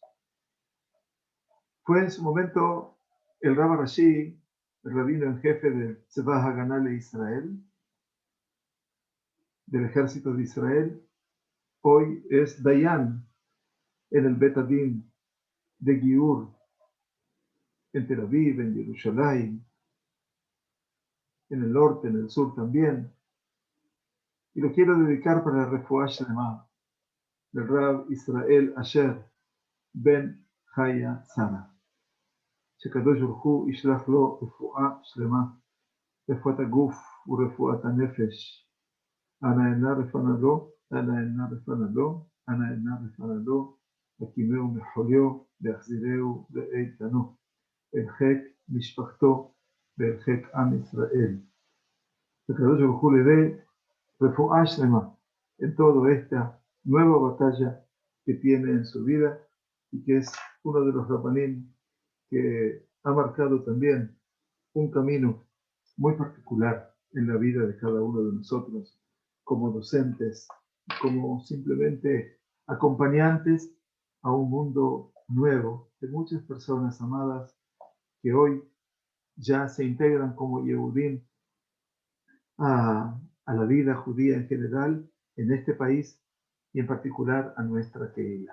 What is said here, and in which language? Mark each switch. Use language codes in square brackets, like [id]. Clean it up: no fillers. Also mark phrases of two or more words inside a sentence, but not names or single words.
[es] Fue en su momento el Rab Rashi, el rabino en jefe del Tzevah Haganah de Israel, del ejército de Israel. Hoy es Dayan en el Bet Adin de Giur, en Tel Aviv, en Jerusalén, en el norte, en el sur también. Y lo quiero dedicar para la [he] רפואה שלמה [es] del Rab Israel Asher ben Chaya Sara. [he] שקדוש ברוך הוא ישלח לו רפואה שלמה, רפואת הגוף ורפואת הנפש. אנא עינה רפנדו, אנא עינה רפנדו, אנא עינה רפנדו, הקימהו מחוליו, והחזירהו לאיתנו, אל חיק משפחתו ואל חיק עם ישראל. שקדוש ברוך הוא [es] le [he] רפואה שלמה [es] en toda esta nueva batalla que tiene en su vida y que es uno de los rabanim que ha marcado también un camino muy particular en la vida de cada uno de nosotros, como docentes, como simplemente acompañantes a un mundo nuevo de muchas personas amadas que hoy ya se integran como Yehudim a la vida judía en general en este país y en particular a nuestra Keilah.